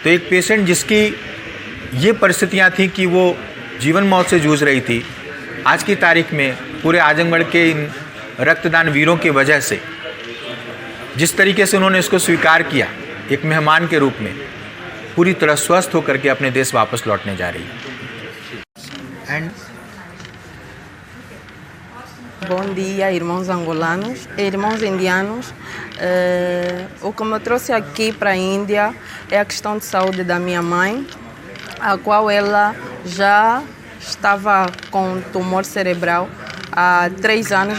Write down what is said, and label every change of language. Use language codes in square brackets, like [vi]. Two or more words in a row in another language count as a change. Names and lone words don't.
[hi] तो एक पेशेंट जिसकी ये परिस्थितियाँ थी कि वो जीवन मौत से जूझ रही थी, आज की तारीख में पूरे आजमगढ़ के इन रक्तदान वीरों की वजह से जिस तरीके से उन्होंने इसको स्वीकार किया एक मेहमान के रूप में, पूरी तरह स्वस्थ होकर के अपने देश वापस लौटने जा रही है। [pt] Bom dia, irmãos angolanos, irmãos indianos. O que me trouxe aqui para a Índia é a questão de saúde da minha mãe, a qual ela já estava com tumor cerebral há 3 anos.